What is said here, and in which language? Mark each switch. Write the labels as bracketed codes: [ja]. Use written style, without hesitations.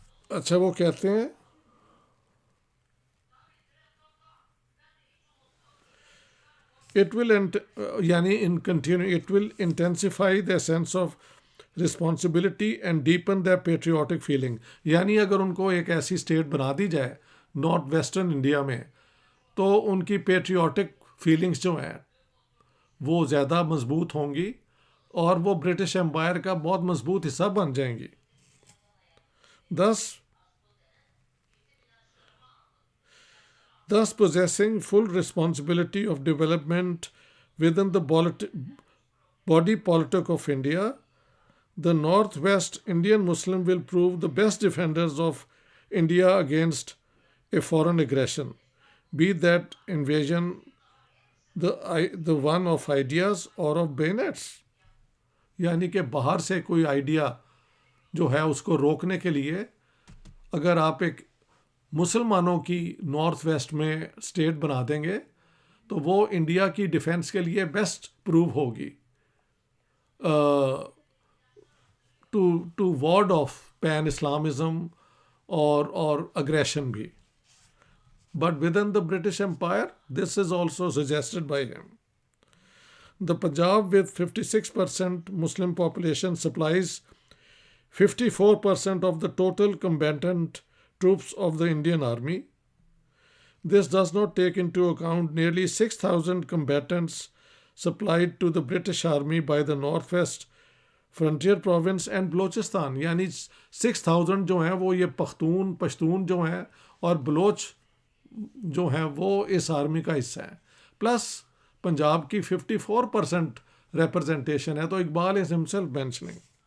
[ur] اچھا وہ کہتے ہیں [en] it will [ur] یعنی [en] it will intensify their sense of responsibility and deepen their patriotic feeling. [ur] یعنی اگر ان کو ایک ایسی اسٹیٹ بنا دی جائے نارتھ ویسٹرن انڈیا میں تو ان کی پیٹریوٹک فیلنگس جو ہیں وہ زیادہ مضبوط ہوں گی اور وہ برٹش امپائر کا بہت مضبوط حصہ بن جائیں گی. [en] Thus possessing full responsibility of development within the body politic of India, the Northwest Indian Muslim will prove the best defenders of India against a foreign aggression, be that invasion the one of ideas or of bayonets. [ur] یعنی کہ باہر سے کوئی idea جو ہے اس کو روکنے کے لیے اگر آپ ایک مسلمانوں کی نارتھ ویسٹ میں اسٹیٹ بنا دیں گے تو وہ انڈیا کی ڈیفینس کے لیے بیسٹ پروو ہوگی [en] to ward off pan Islamism [ur] اور اگریشن بھی. [en] But within the British empire this is also suggested by him. The Punjab with 56% Muslim population supplies 54% of the total combatant troops of the Indian Army. This does not take into account nearly 6,000 combatants supplied to the British Army by the Northwest Frontier Province and Balochistan. [ur] یعنی 6,000 جو ہیں وہ یہ پشتون جو ہیں اور بلوچ جو ہیں وہ اس آرمی کا حصہ ہیں، پلس پنجاب کی 54% ریپرزنٹیشن ہے. تو [en] Iqbal is himself mentioning.